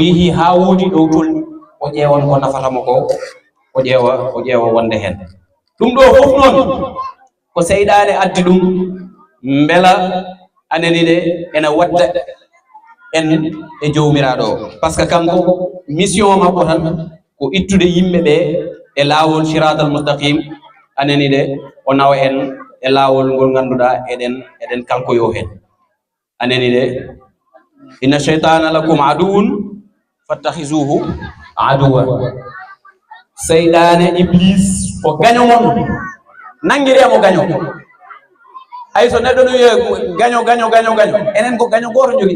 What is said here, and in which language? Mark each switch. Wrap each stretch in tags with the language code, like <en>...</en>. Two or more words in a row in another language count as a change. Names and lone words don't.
<ff>yehi ha woodi ɗow tolni o ƴeewan ko nafatamo ko o ƴeewa wonde hen ɗum ɗo fof noon ko seyɗane addi ɗum beela anani de ena wadda en e jowmiraɗo o</ff> <fr>par ce que</fr> <ff>kanko mission makko tan ko ittude yimɓe ɓe e laawol</ff> <ar>siratal mustaqim</ar> <ff>anani de o nawa en e laawol ngol ganduɗa eɗen kankoyo hen anani de</ff> <ar>inna shaytana lakum aduwwun fattahizuhu</ar> <ff>aduwa seyɗane iblis ko gaño mon nangiremo gaño hay so neɗɗo no wiye gaño enen ko gaño goto joguiɗen</ff>